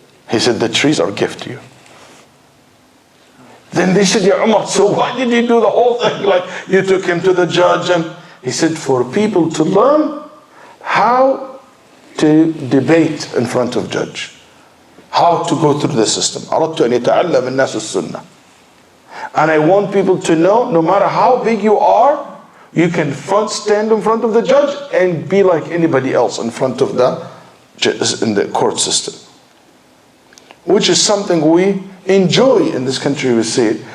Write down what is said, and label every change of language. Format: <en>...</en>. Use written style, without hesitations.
<en>He said, "The trees are a gift to you." Then they said, "Ya Umar, so why did you do the whole thing? Like you took him to the judge." And he said, "For people to learn how to debate in front of judge, how to go through the system.</en> <ar>أردت أن يتعلم الناس السنة.</ar> <en>And I want people to know, no matter how big you are, you can stand in front of the judge and be like anybody else in front of in the court system." Which is something we enjoy in this country. We see it.</en>